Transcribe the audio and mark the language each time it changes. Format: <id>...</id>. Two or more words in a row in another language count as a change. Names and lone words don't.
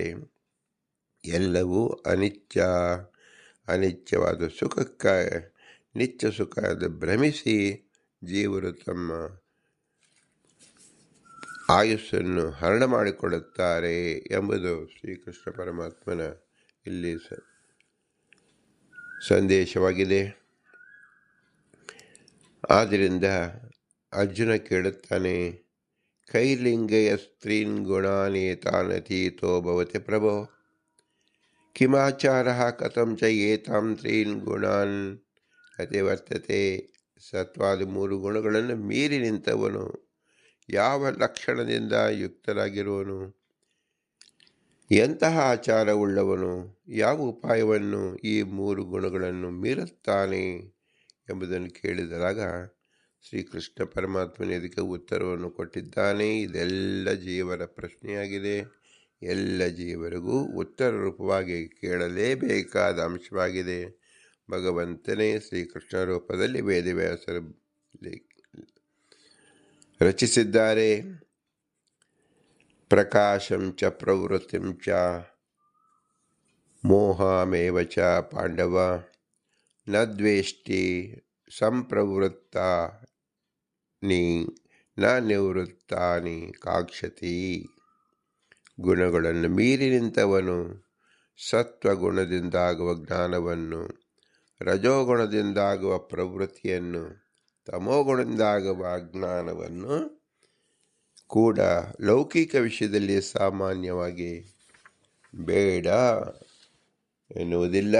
<kn>ಎಲ್ಲವೂ ಅನಿತ್ಯವಾದ ಸುಖಕ್ಕಾಗಿ ನಿತ್ಯ ಸುಖ ಎಂದು ಭ್ರಮಿಸಿ ಜೀವರು ತಮ್ಮ ಆಯುಸ್ಸನ್ನು ಹರಣ ಮಾಡಿಕೊಳ್ಳುತ್ತಾರೆ ಎಂಬುದು ಶ್ರೀಕೃಷ್ಣ ಪರಮಾತ್ಮನ ಇಲ್ಲಿ ಸಂದೇಶವಾಗಿದೆ. ಆದ್ದರಿಂದ ಅರ್ಜುನ ಕೇಳುತ್ತಾನೆ,</kn> <sa>ಕೈಲಿಂಗಯ ಸ್ತ್ರೀನ್ ಗುಣಾನೇತಾನತೀತೋ ಭವತಿ ಪ್ರಭೋ ಕಿಮಾಚಾರ ಕಥಂ ಚ ಏತಾಂ ತ್ರೀನ್ ಗುಣಾನ್ ಅತಿವರ್ತತೆ.</sa> <kn>ಸತ್ವಾದ 3 ಗುಣಗಳನ್ನು ಮೀರಿ ನಿಂತವನು ಯಾವ ಲಕ್ಷಣದಿಂದ ಯುಕ್ತರಾಗಿರುವನು? ಎಂತಹ ಆಚಾರವುಳ್ಳವನು? ಯಾವ ಉಪಾಯವನ್ನು ಈ 3 ಗುಣಗಳನ್ನು ಮೀರುತ್ತಾನೆ ಎಂಬುದನ್ನು ಕೇಳಿದಾಗ ಶ್ರೀಕೃಷ್ಣ ಪರಮಾತ್ಮನ ಇದಕ್ಕೆ ಉತ್ತರವನ್ನು ಕೊಟ್ಟಿದ್ದಾನೆ. ಇದೆಲ್ಲ ಜೀವರ ಪ್ರಶ್ನೆಯಾಗಿದೆ. ಎಲ್ಲ ಜೀವರಿಗೂ ಉತ್ತರ ರೂಪವಾಗಿ ಕೇಳಲೇಬೇಕಾದ ಅಂಶವಾಗಿದೆ. ಭಗವಂತನೇ ಶ್ರೀಕೃಷ್ಣ ರೂಪದಲ್ಲಿ ವೇದವ್ಯಾಸರು ರಚಿಸಿದ್ದಾರೆ.</kn> <sa>ಪ್ರಕಾಶಂ ಚ ಪ್ರವೃತ್ತಿಂ ಚ ಮೋಹಮೇವ ಚ ಪಾಂಡವ ನ ದ್ವೇಷ್ಟಿ ಸಂಪ್ರವೃತ್ತಾನಿ ನ ನಿವೃತ್ತಾನಿ ಕಾಕ್ಷತಿ.</sa> <kn>ಗುಣಗಳನ್ನು ಮೀರಿ ನಿಂತವನು ಸತ್ವಗುಣದಿಂದಾಗುವ ಜ್ಞಾನವನ್ನು, ರಜೋಗುಣದಿಂದಾಗುವ ಪ್ರವೃತ್ತಿಯನ್ನು, ತಮೋಗುಣದಿಂದಾಗುವ ಅಜ್ಞಾನವನ್ನು ಕೂಡ ಲೌಕಿಕ ವಿಷಯದಲ್ಲಿ ಸಾಮಾನ್ಯವಾಗಿ ಬೇಡ ಎನ್ನುವುದಿಲ್ಲ.</kn>